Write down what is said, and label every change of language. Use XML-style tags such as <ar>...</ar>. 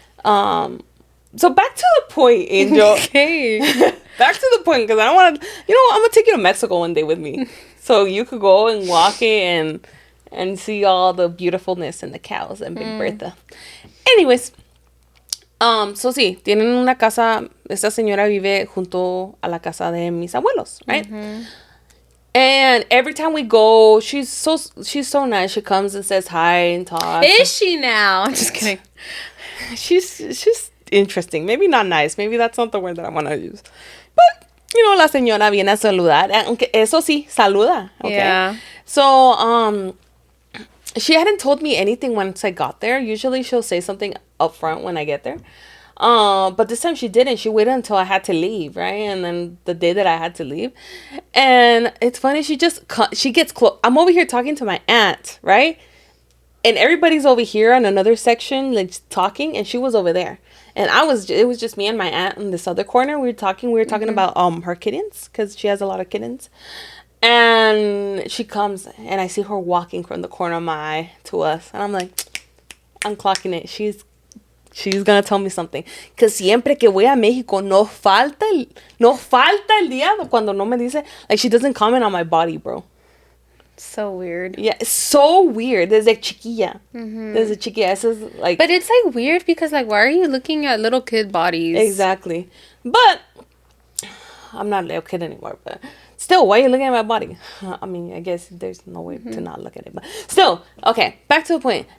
<en>So back to the point, Angel. Okay. Back to the point, because I don't want to... You know what? I'm going to take you to Mexico one day with me. So you could go and walk it and see all the beautifulness and the cows and Big Bertha. Anyways. So</en> <es>sí, tienen una casa... Esta señora vive junto a la casa de mis abuelos,</es> <en>right? And every time we go, she's so nice. She comes and says hi and talks. Is she now? I'm just kidding. She's interesting. Maybe not nice. Maybe that's not the word that I want to use. But, you know,</en> <es>la señora viene a saludar. Aunque eso sí, saluda.</es> <en>Okay? Yeah. So, she hadn't told me anything once I got there. Usually she'll say something up front when I get there. But this time she didn't. She waited until I had to leave, right? And then the day that I had to leave. And it's funny. She gets close. I'm over here talking to my aunt, right? And everybody's over here on another section, like, talking. And she was over there. And it was just me and my aunt in this other corner. We were talking about her kittens, because she has a lot of kittens. And she comes and I see her walking from the corner of my eye to us. And I'm like, I'm clocking it. She's gonna tell me something. Because</en> <es>siempre que voy a México, no falta el día cuando no me dice.</es> <en>Like, she doesn't comment on my body, bro. So weird. Yeah, it's so weird.</en> <es>Desde chiquilla. Desde chiquilla. Eso es</es> <en>like... But it's like weird because like, why are you looking at little kid bodies? Exactly. But I'm not a little kid anymore, but Still, why are you looking at my body? I mean, I guess there's no way to not look at it, but still, okay, back to the point.</en>